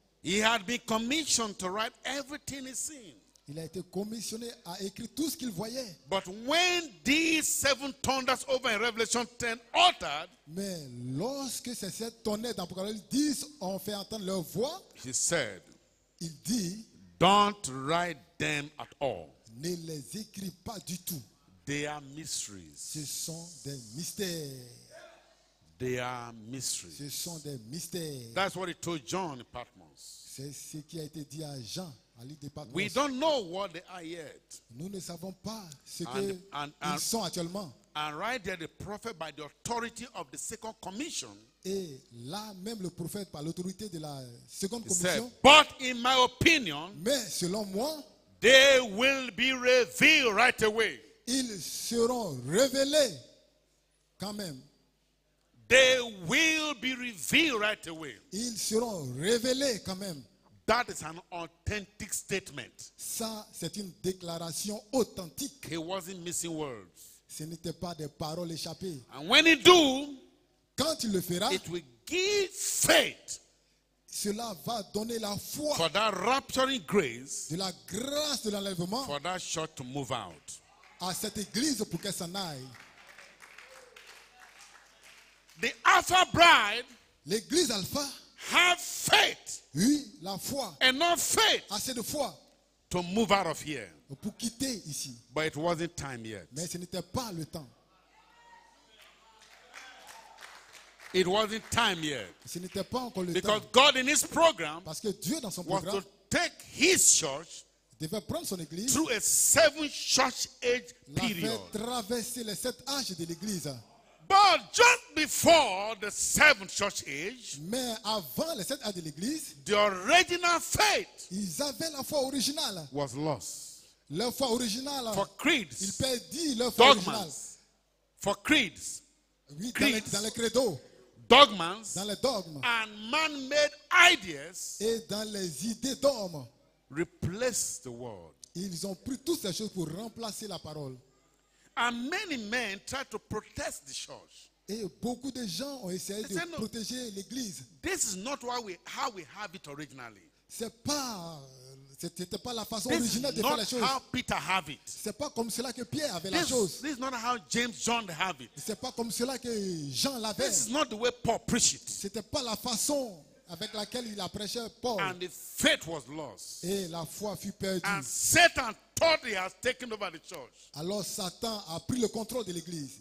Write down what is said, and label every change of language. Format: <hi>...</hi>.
<en>He had been commissioned to write everything he's seen.</en> <fr>Il a été commissionné à écrire tout ce qu'il voyait.</fr> <en>But when these 7 thunders over in Revelation 10 uttered,</en> <fr>Mais lorsque ces 7 tonnerres d'Apocalypse 10 ont fait entendre leur voix,</fr> <en>he said,</en> <fr>il dit,</fr> <en>don't write them at all.</en> <fr>ne les écris pas du tout.</fr> <en>They are mysteries.</en> <fr>Ce sont des mystères.</fr> <en>They are mysteries.</en> <fr>Ce sont des mystères.</fr> <en>That's what he told John in Patmos.</en> <fr>C'est ce qui a été dit à Jean, à l'île de Patmos.</fr> <en>We don't know what they are yet.</en> <fr>Nous ne savons pas ce</fr> <en>And-</en> <fr>qu'ils sont actuellement.</fr> <en>And right there, the prophet, by the authority of the second commission,</en> <fr>Et là, même le prophète, par l'autorité de la seconde</fr> <en>he said,</en> <fr>commission,</fr> <en>but in my opinion,</en> <fr>mais selon moi,</fr> <en>they will be revealed right away.</en> <fr>ils seront révélés quand même.</fr> <en>They will be revealed right away.</en> <fr>Ils seront révélés quand même.</fr> <en>That is an authentic statement.</en> <fr>Ça, c'est une déclaration authentique.</fr> <en>He wasn't missing words.</en> <fr>Ce n'était pas des paroles échappées.</fr> <en>And when he do,</en> <fr>Quand il le fera,</fr> <en>it will give faith</en> <fr>cela va donner la foi</fr> <en>for that rapturing grace</en> <fr>de la grâce de l'enlèvement</fr> <en>for that church to move out.</en> <fr>à cette église pour qu'elle s'en aille.</fr> <en>The Alpha bride</en> <fr>L'église alpha,</fr> <en>have faith,</en> <fr>oui, la foi,</fr> <en>enough faith</en> <fr>assez de foi</fr> <en>to move out of here.</en> <fr>pour quitter ici.</fr> <en>But it wasn't time yet.</en> <fr>Mais ce n'était pas le temps.</fr> <en>It wasn't time yet.</en> <fr>Ce n'était pas encore le</fr> <en>Because</en> <fr>temps.</fr> <en>God in his program</en> <fr>Parce que Dieu, dans son</fr> <en>was</en> <fr>programme,</fr> <en>to take his church</en> <fr>devait prendre son église,</fr> <en>through a 7 church age</en> <fr>la</fr> <en>period.</en> <fr>faire traverser les 7 âges de l'église.</fr> <en>But just before the 7th church age,</en> <fr>Mais avant les 7 âges de l'église,</fr> <en>the original faith</en> <fr>ils avaient la foi originale.</fr> <en>was lost.</en> <fr>Leur foi originale,</fr> <en>For</en> <fr>ils</fr> <en>creeds,</en> <fr>perdent leur foi originale.</fr> <en>dogmas, for creeds,</en> <fr>Oui,</fr> <en>creeds.</en> <fr>dans les credos,</fr> <en>dogmas,</en> <fr>dans les dogmes</fr> <en>and man-made ideas</en> <fr>et dans les idées d'hommes.</fr> <en>replaced the word.</en> <fr>Ils ont pris toutes ces choses pour remplacer la parole.</fr> <en>And many men tried to protest the church.</en> <fr>Et beaucoup de gens ont essayé</fr> <en>They</en> <fr>de</fr> <en>said, no.</en> <fr>protéger l'église.</fr> <en>This is not how we have it originally.</en> <fr>C'était pas la façon</fr> <en>This</en> <fr>originale</fr> <en>is</en> <fr>de faire</fr> <en>not</en> <fr>les choses.</fr> <en>how Peter have it.</en> <fr>C'est pas comme cela que Pierre avait la chose.</fr> <en>This is not how James John have it.</en> <fr>C'est pas comme cela que Jean l'avait.</fr> <en>This is not the way Paul preached it.</en> <fr>C'était pas la façon avec laquelle il a prêché Paul.</fr> <en>And the faith was lost.</en> <fr>Et la foi fut perdue.</fr> <en>And Satan thought he has taken over the church.</en> <fr>Alors Satan a pris le contrôle de l'église.</fr>